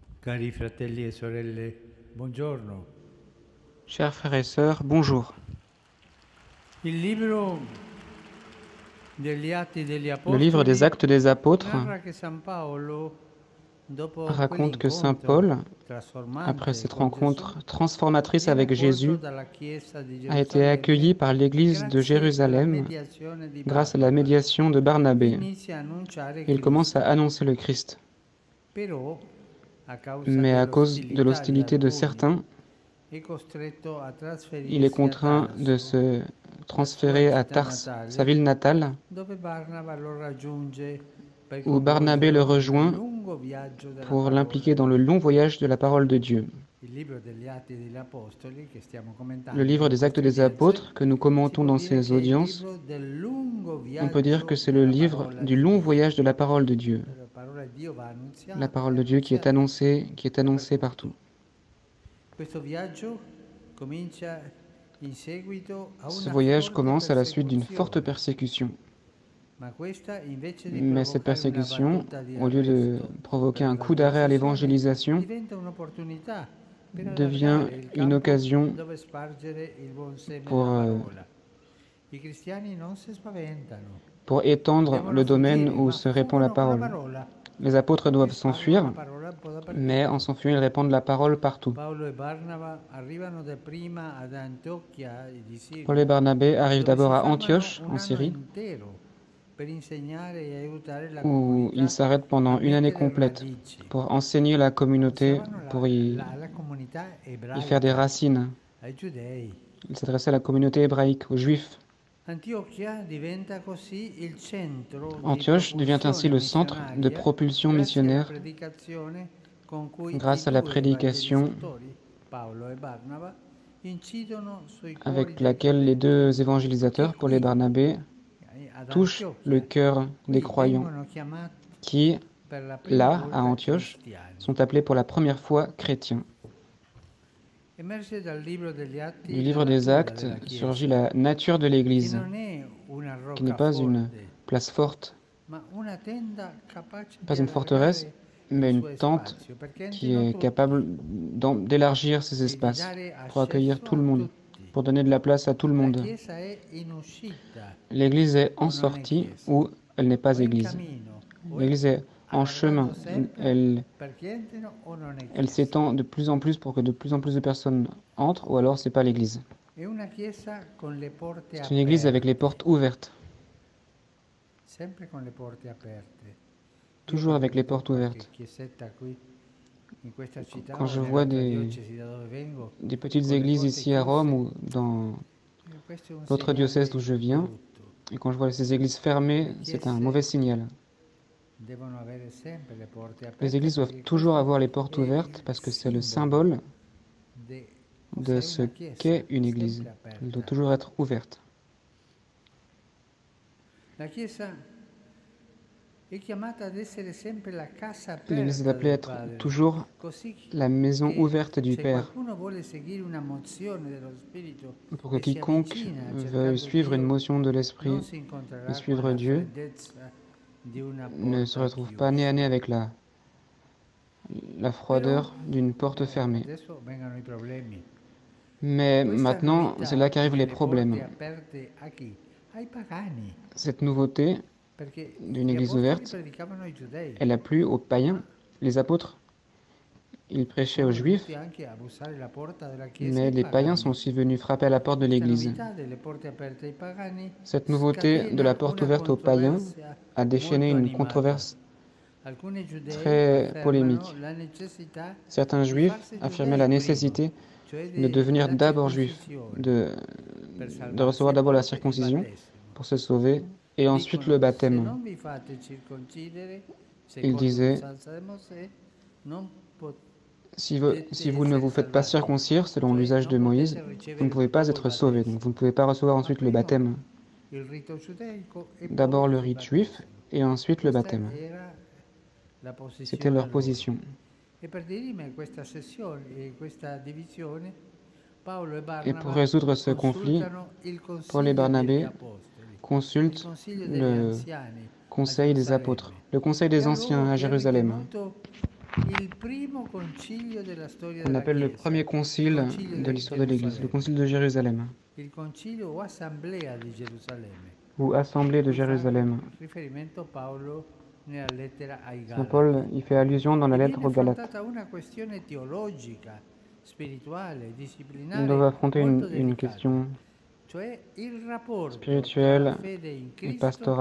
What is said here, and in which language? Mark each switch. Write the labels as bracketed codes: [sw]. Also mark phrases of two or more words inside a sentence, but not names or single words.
[it] Cari fratelli e sorelle, buongiorno. [fr] Chers frères et sœurs, bonjour. [it] Il libro degli Atti degli [fr] Le livre des [it] Apostoli [fr] Actes des Apôtres [it] narra che San Paolo, dopo [fr] raconte que Saint Paul, [it] quell'incontro [fr] après [it] trasformante [fr] cette [it] con Gesù, [fr] rencontre transformatrice [it] viene [fr] avec [it] accolto [fr] Jésus, [it] dalla Chiesa di [fr] a été accueilli [it] Gerusalemme [fr] par l'Église de [it] grazie alla [fr] Jérusalem [it] mediazione di [fr] grâce à la [it] Barnaba [fr] médiation de [it] e [fr] Barnabé. [it] inizia a annunciare [fr] Il commence à [it] Cristo. [fr] annoncer le Christ. [it] Però, a causa [fr] Mais à cause de [it] dell'ostilità di [fr] l'hostilité de [it] alcuni, [fr] certains, [it] è costretto a [fr] il est [it] trasferirsi a [fr] contraint de [it] Tarso, [fr] se [it] la sua [fr] transférer à [it] città [fr] Tarse, sa [it] natale, [fr] ville natale, [it] dove Barnaba lo raggiunge per [fr] où Barnabé le [it] coinvolgerlo nel [fr] rejoint [it] lungo viaggio della [fr] pour [it] parola [fr] l'impliquer [it] di [fr] dans le [it] Dio. [fr] long voyage de la parole de Dieu. [it] Il libro degli Atti degli Apostoli, che stiamo [fr] Le [it] commentando [fr] livre [it] in [fr] des Actes [it] queste [fr] des [it] udienze, [fr] Apôtres que nous [it] si [fr] commentons [it] può [fr] dans [it] dire [fr] ces [it] che è il [fr] audiences, [it] libro del lungo [fr] on peut dire que [it] viaggio [fr] c'est le [it] della [fr] livre [it] parola [fr] du [it] di [fr] long [it] Dio. [fr] voyage de la parole de Dieu. [it] La parola di Dio va [fr] La [it] annunziata e [fr] parole de Dieu qui est annoncée [it] dappertutto. [fr] partout. [it] Questo viaggio comincia in seguito a [fr] Ce [it] una [fr] voyage [it] forte [fr] commence à la suite d'une forte [it] persecuzione. [fr] persécution. [it] Ma questa, invece di [fr] Mais cette [it] provocare una [fr] persécution, [it] battuta di [fr] au lieu de [it] arresto [fr] provoquer [it] per la [fr] un coup d'arrêt à [it] evangelizzazione, [fr] l'évangélisation, [it] diventa un'opportunità per [fr] devient [it] allargare il [fr] une [it] campo [fr] occasion [it] dove spargere il buon seme [fr] pour, [it] della euh, parola. I cristiani non si spaventano, [fr] pour étendre [it] devono [fr] le domaine [it] fuggire, [fr] où [it] ma [fr] se répand la [it] fuggono con la [fr] parole. [it] parola [fr] Les apôtres [it] e [fr] doivent [it] spargono la [fr] s'enfuir, [it] parola un po' [fr] mais en [it] dappertutto. [fr] s'enfuyant, ils répandent la parole partout. [it] Paolo e Barnaba arrivano dapprima ad Antiochia di [fr] Paul et [it] Siria, [fr] Barnabé arrivent [it] dove [fr] d'abord [it] si [fr] à [it] fermano [fr] Antioche, [it] un [fr] en [it] anno [fr] Syrie, [it] intero per insegnare e aiutare la [fr] où ils [it] comunità [fr] s'arrêtent [it] a [fr] pendant une année [it] mettere [fr] complète [it] radici. [fr] pour enseigner la communauté, [it] Pensavano [fr] pour [it] alla comunità [fr] y faire des [it] ebraica, [fr] racines. [it] ai giudei. [fr] Ils s'adressaient à la communauté hébraïque, aux juifs. [it] Antiochia diventa così il centro di [fr] Antioche devient ainsi [it] propulsione [fr] le centre de [it] missionaria [fr] propulsion [it] grazie alla [fr] missionnaire [it] predicazione con cui i [fr] grâce à la [it] due [fr] prédication [it] evangelizzatori, Paolo e Barnaba, incidono sui cuori [fr] avec [it] dei [fr] laquelle les [it] credenti [fr] deux [it] che [fr] évangélisateurs, Paul et [it] qui, [fr] Barnabé, [it] ad [fr] touchent le [it] Antiochia, [fr] cœur des [it] qui [fr] croyants [it] vengono chiamati [fr] qui, [it] per la prima [fr] là, à [it] volta [fr] Antioche, [it] cristiani. [fr] sont appelés pour la première fois chrétiens. [it] Emerge dal libro degli [fr] Du [it] Atti la [fr] livre des [it] natura [fr] Actes [it] della [fr] surgit [it] Chiesa, [fr] la nature de [it] che [fr] l'Église, [it] non è una [fr] qui n'est pas une [it] roccaforte, [fr] place forte, [it] ma una tenda capace [fr] pas [it] di [fr] une forteresse, [it] allargare [fr] mais [it] i [fr] une [it] suoi [fr] tente [it] spazi, perché [fr] qui [it] entrino [fr] est capable [it] tutti [fr] d'élargir ses [it] e di [fr] espaces [it] dare [fr] pour accueillir [it] accesso [fr] tout [it] a [fr] le monde, [it] tutti. [fr] pour donner de la place à tout le [it] La [fr] monde. [it] Chiesa è in uscita [fr] L'Église est [it] o [fr] en [it] non è [fr] sortie [it] Chiesa, [fr] ou elle n'est [it] o [fr] pas [it] è in [fr] Église. [it] cammino, o è [fr] L'Église est en [it] allargato [fr] chemin. [it] sempre [fr] Elle, [it] perché entrino o non è [fr] elle [it] Chiesa. [fr] s'étend de plus en plus pour que de plus en plus de personnes entrent, ou alors c'est pas l'Église. [it] È una Chiesa con le porte [fr] C'est une Église avec les [it] aperte, [fr] portes ouvertes, [it] sempre con le porte aperte. Io [fr] toujours [it] quando [fr] avec les [it] vedo [fr] portes [it] qualche [fr] ouvertes. [it] chiesetta qui in questa città [fr] Quand [it] o [fr] je vois [it] nell'altra diocesi da dove vengo, [fr] des petites [it] con le [fr] églises [it] porte [fr] ici à Rome [it] chiuse, [fr] ou dans [it] questo è un [fr] l'autre diocèse d'où [it] segnale [fr] je viens, [it] brutto. [fr] et quand je vois ces églises fermées, [it] Le [fr] c'est un mauvais [it] chiese [fr] signal. [it] devono avere sempre le porte [fr] Les [it] aperte [fr] églises doivent [it] perché [fr] toujours [it] questo [fr] avoir les [it] è [fr] portes ouvertes [it] il [fr] parce que c'est le [it] simbolo [fr] symbole [it] di cosa [fr] de [it] è [fr] ce [it] una chiesa, [fr] qu'est une église. [it] sempre [fr] Elle doit [it] aperta. [fr] toujours être ouverte. [it] La chiesa è chiamata ad essere sempre la casa [fr] L'Église est [it] aperta [fr] appelée à [it] del [fr] être [it] Padre, [fr] toujours [it] così [fr] la maison [it] che [fr] ouverte du [it] se [fr] Père, [it] qualcuno vuole seguire una mozione dello Spirito [fr] pour que [it] e si [fr] quiconque [it] avvicina [fr] veuille [it] cercando [fr] suivre une [it] Dio, [fr] motion de [it] non [fr] l'Esprit [it] si [fr] et [it] incontrerà con [fr] suivre [it] la [fr] Dieu, [it] freddezza di una [fr] ne se [it] porta [fr] retrouve pas nez à [it] chiusa. [fr] nez avec la [it] Però [fr] froideur d'une porte fermée. [it] adesso vengono i problemi. [fr] Mais [it] Questa [fr] maintenant, c'est là [it] novità [fr] qu'arrivent les [it] delle porte [fr] problèmes. [it] aperte a chi? Ai pagani, [fr] Cette nouveauté [it] perché [fr] d'une [it] gli [fr] église [it] apostoli [fr] ouverte, [it] predicavano ai giudei, [fr] elle a plu aux païens. [it] ma [fr] Les apôtres, ils prêchaient [it] sono [fr] aux [it] venuti [fr] juifs, [it] anche a bussare la porta della chiesa [fr] mais [it] ai [fr] les païens sont [it] pagani. [fr] aussi venus frapper à la porte de [it] Questa [fr] l'église. [it] novità delle porte aperte ai pagani [fr] Cette nouveauté de la [it] scatena [fr] porte [it] una [fr] ouverte aux païens [it] controversia [fr] a déchaîné [it] molto [fr] une [it] animata. [fr] controverse [it] Alcuni giudei [fr] très [it] affermano [fr] polémique. [it] la necessità [fr] Certains [it] di [fr] juifs [it] farsi [fr] affirmaient la [it] giudei prima, [fr] nécessité [it] cioè [fr] de devenir [it] della [fr] d'abord juifs, [it] circoncisione, [fr] de, [it] per [fr] de recevoir [it] salvarsi e [fr] d'abord la [it] poi il [fr] circoncision [it] battesimo. [fr] pour se sauver, et ensuite le [it] Dicono, se [fr] baptême. [it] non vi fate circoncidere, [fr] Ils [it] secondo [fr] disaient, [it] l'usanza di Mosè, non [fr] si [it] potete [fr] vous ne [it] essere [fr] vous faites pas [it] salvati, [fr] circoncire selon [it] cioè [fr] l'usage [it] non [fr] de Moïse, [it] potete [fr] vous ne [it] ricevere [fr] pouvez pas [it] dopo il [fr] être sauvés, donc vous [it] battesimo. [fr] ne pouvez pas recevoir [it] Ma [fr] ensuite le [it] prima [fr] baptême. [it] il rito giudaico e [fr] D'abord [it] poi [fr] le [it] il [fr] rite juif, [it] battesimo. [fr] et ensuite le [it] Questa [fr] baptême. [it] era la [fr] C'était [it] posizione [fr] leur [it] loro. [fr] position. [it] E per dirimere questa divisione, Paolo e [fr] Et pour [it] Barnaba [fr] résoudre ce conflit, [it] consultano il [fr] Paul et [it] consiglio degli [fr] Barnabé [it] apostoli, il [fr] consultent [it] consiglio degli [fr] le [it] anziani a [fr] conseil des apôtres, [it] Gerusalemme. [fr] le conseil [it] È [fr] des [it] un [fr] anciens [it] luogo [fr] à [it] che è [fr] Jérusalem. [it] ritenuto il primo concilio della storia [fr] qu'on [it] della [fr] appelle le [it] Chiesa, [fr] premier [it] il [fr] concile [it] concilio [fr] de [it] di [fr] l'histoire de l'Église, le [it] Gerusalemme, [fr] concile de Jérusalem, [it] il concilio o assemblea di Gerusalemme, [fr] ou assemblée [it] a [fr] de [it] cui fa [fr] Jérusalem. [it] riferimento Paolo nella lettera ai [fr] Saint Paul [it] Galati. [fr] y fait allusion dans la [it] E [fr] lettre [it] viene [fr] aux Galates. [it] affrontata una questione teologica, spirituale, [fr] Ils doivent [it] disciplinare [fr] affronter [it] molto [fr] une [it] delicata, [fr] question [it] cioè il rapporto tra la [fr] spirituelle [it] fede in [fr] et [it] Cristo